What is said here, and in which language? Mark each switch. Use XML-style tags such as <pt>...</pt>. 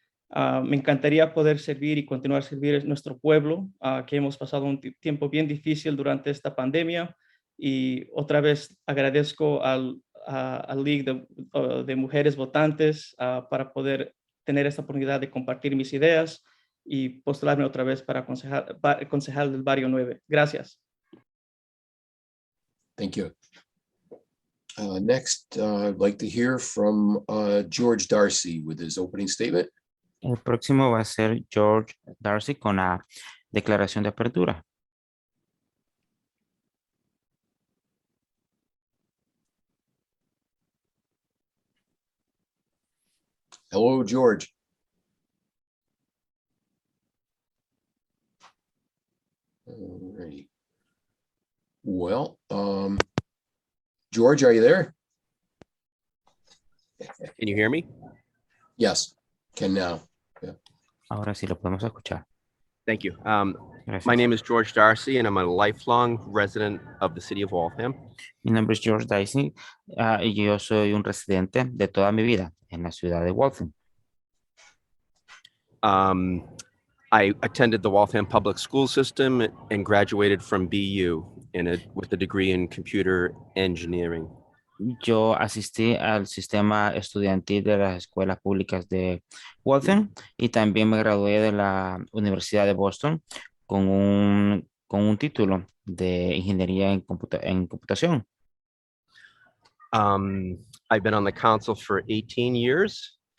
<es>Me encantaría poder servir y continuar a servir a nuestro pueblo, que hemos pasado un tiempo bien difícil durante esta pandemia. Y otra vez agradezco al League de Mujeres Votantes para poder tener esta oportunidad de compartir mis ideas y postularme otra vez para concejal del barrio 9. Gracias.</es> <en>Thank you. Next, I'd like to hear from George Darcy with his opening statement.</en> <es>El próximo va a ser George Darcy con la declaración de apertura.</es> <en>Hello, George. Alrighty. Well, George, are you there? Can you hear me? Yes, can now.</en> <es>Ahora sí lo podemos escuchar.</es> <en>Thank you.</en> <es>Gracias.</es> <en>My name is George Darcy, and I'm a lifelong resident of the city of Waltham.</en> <es>Mi nombre es George Darcy y yo soy un residente de toda mi vida en la ciudad de Waltham.</es> <en>I attended the Waltham Public School System and graduated from BU with a degree in computer engineering.</en> <es>Yo asistí al sistema estudiantil de las escuelas públicas de Waltham y también me gradué de la Universidad de Boston con un título de ingeniería en computación.</es> <en>I've been on the council for 18 years.</en>